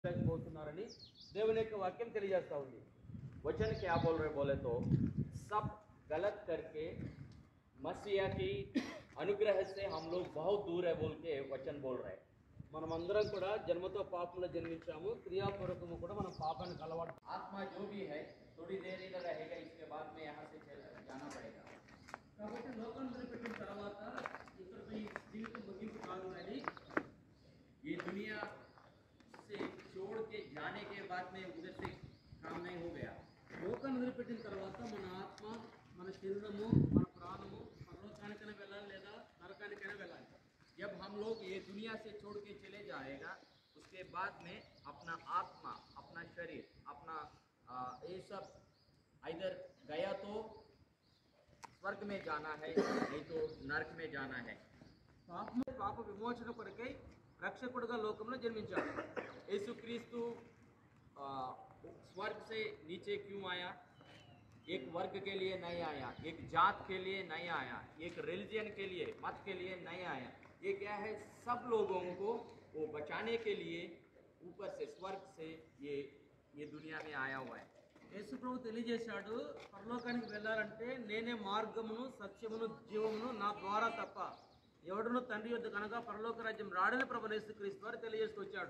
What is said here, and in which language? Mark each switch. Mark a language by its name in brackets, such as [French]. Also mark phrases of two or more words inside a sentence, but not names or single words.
[Telugu] పోతున్నారని దేవుని యొక్క వాక్యం తెలియజేస్తా ఉంది। [Hindi] वचन क्या बोल रहे बोले तो सब गलत करके मसीहा की अनुग्रह से हम लोग बहुत दूर है बोल के वचन बोल रहे हैं। [Telugu] మనమందరం కూడా జన్మతో పాపంలో జన్మించాము, క్రియాపూర్వకము కూడా మనం పాపానికి అలవాటు। [Hindi] आत्मा जो भी है थोड़ी देर ही रहेगा, इसके बाद में यहाँ से जाना पड़ेगा। [Telugu] కాబట్టి లోకం వదిలిపెట్టిన తర్వాత ఇతరులతో ఈ జీవితం ముగింపు కాదు అని [Hindi] ये दुनिया से छोड़ के जाने के बाद में उधर से काम नहीं हो गया। [Telugu] లోకాన్ని వదిలిపెట్టిన తర్వాత మన ఆత్మ, మన శరీరము, మన ప్రాణము పరలోకానికైనా వెళ్ళాలి లేదా నరకానికైనా వెళ్ళాలి। [Hindi] जब हम लोग ये दुनिया से छोड़ के चले जाएगा, उसके बाद में अपना आत्मा, अपना शरीर, अपना ये सब इधर गया तो स्वर्ग में जाना है, नहीं तो नरक में जाना है। [Telugu] పాప విమోచన కొరకై రక్షకుడుగా లోకంలో జన్మించాడు। [Hindi] యేసుక్రీస్తు स्वर्ग से नीचे क्यों आया? एक वर्ग के लिए नहीं आया, एक जात के लिए नहीं आया, एक रिलीजन के लिए, मत के लिए नहीं आया। ये क्या है? सब लोगों को वो बचाने के लिए ऊपर से स्वर्ग से ये दुनिया में आया हुआ है। [Telugu] యేసు ప్రభు తెలియజేశాడు, పరలోకానికి వెళ్ళాలంటే నేనే మార్గమును సత్యమును జీవమును, నా ద్వారా తప్ప ఎవడును తండ్రి యొద్ద కనుక పరలోక రాజ్యం రాడని ప్రభు యేసుక్రీస్తు వారు తెలియజేస్తూ వచ్చాడు।